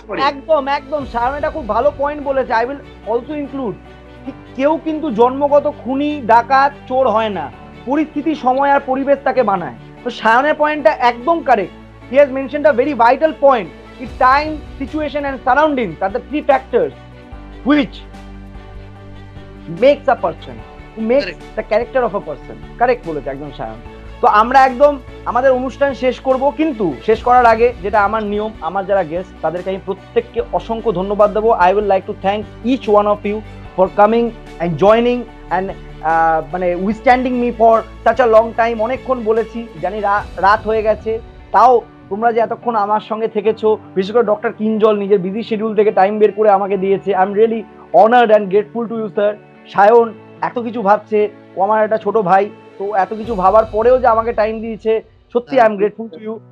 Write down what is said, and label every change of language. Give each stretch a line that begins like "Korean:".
Bangla: একদম একদম সায়ন এটা খুব ভালো পয়েন্ট বলেছে।
English: I will also include,
Bangla: কেউ কিন্তু জন্মগত খুনি ডাকাত চোর হয় না, পরিস্থিতি সময় আর পরিবেশ তাকে বানায়। তো সায়নের পয়েন্টটা একদম correct.
English: He has mentioned a very vital point. It's time, situation and surroundings are the three factors which makes a person, who makes the character of a person.
Bangla: Correct বলেছে একদম সায়ন। তো আমরা একদম আমাদের অনুষ্ঠান শেষ করব, কিন্তু শেষ করার আগে যেটা আমার নিয়ম, আমার যারা গেস্ট তাদেরকে আমি প্রত্যেককে অসংখ্য ধন্যবাদ দেবো।
English: I would like to thank each one of you for coming and joining and মানে withstanding me for such a long time.
Bangla: অনেকক্ষণ বলেছি, জানি রাত হয়ে গেছে, তাও তোমরা যে এতক্ষণ আমার সঙ্গে থেকেছো, বিশেষ করে ডক্টর কিঞ্জল নিজের বিজি শিডিউল থেকে টাইম বের করে আমাকে দিয়েছে।
English: I am really honoured and grateful to you sir.
Bangla: Sayan এত কিছু ভাবছে, ও আমার একটা ছোট ভাই, তো এত কিছু ভাবার পরেও যে আমাকে টাইম দিয়েছে, সত্যি
English: I am grateful to you.